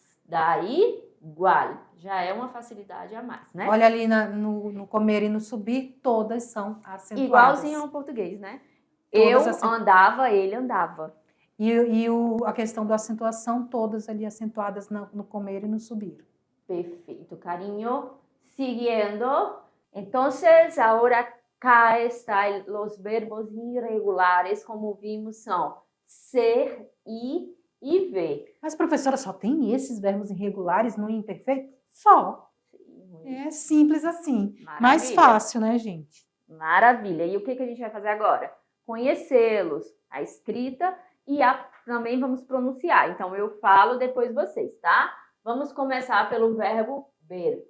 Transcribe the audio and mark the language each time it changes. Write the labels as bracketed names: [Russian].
[Portuguese] Daí, igual. Já é uma facilidade a mais, né? Olha ali no comer e no subir, todas são acentuadas. Igualzinho ao português, né? Todas eu andava, ele andava. A questão da acentuação, todas ali acentuadas no comer e no subir. Perfeito, carinho. [Spanish] Siguiendo. Entonces, ahora acá están los verbos irregulares, como vimos, [Portuguese] são ser, ir e ver. Mas, professora, só tem esses verbos irregulares no imperfeito? Só. Sim, É simples assim. maravilha. Mais fácil, né, gente? Maravilha. E o que a gente vai fazer agora? Conhecê-los, a escrita e também vamos pronunciar. Então, eu falo, depois vocês, tá? Vamos começar pelo verbo ver.